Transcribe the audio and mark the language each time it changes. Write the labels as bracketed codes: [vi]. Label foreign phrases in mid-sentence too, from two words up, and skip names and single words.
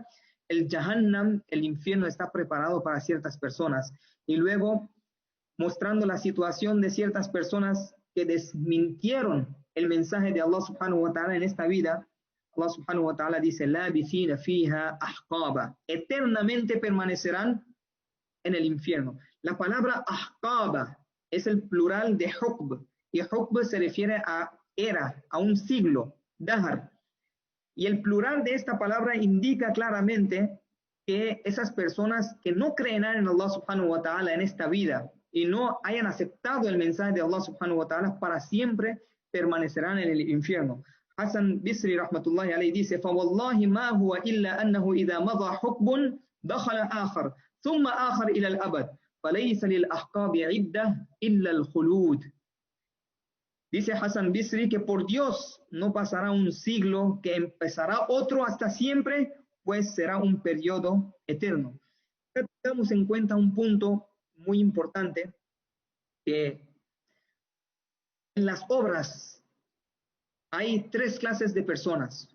[es] El Jahannam, el infierno, está preparado para ciertas personas. Y luego, mostrando la situación de ciertas personas que desmintieron el mensaje de Allah [ar] سبحانه وتعالى [es] en esta vida, [ar] الله سبحانه وتعالى dice, لَابِثِينَ فِيهَا أَحْقَابًا. [es] Eternamente permanecerán en el infierno. La palabra ahqaba es el plural de hukb, y hukb se refiere a era, a un siglo, dahar. Y el plural de esta palabra indica claramente que esas personas que no creen en Allah [ar] سبحانه وتعالى [es] en esta vida y no hayan aceptado el mensaje de Allah [ar] سبحانه وتعالى, [es] para siempre permanecerán en el infierno. [ar] Hasan Bisri رحمة الله عليه dice: فَوَاللَّهِ مَا هُوَ إِلَّا أَنَّهُ إِذَا مَضَى حُقْبٌ دَخَلَ آخَرْ ثُمَّ آخَرْ إِلَى الْأَبَدِ فَلَيْسَ لِلْأَحْقَابِ عِدَّةٌ إِلَّا الْخُلُودُ. [es] Dice Hasan Bisri que por Dios no pasará un siglo, que empezará otro hasta siempre, pues será un periodo eterno. Tengamos en cuenta un punto muy importante, que en las obras hay tres clases de personas.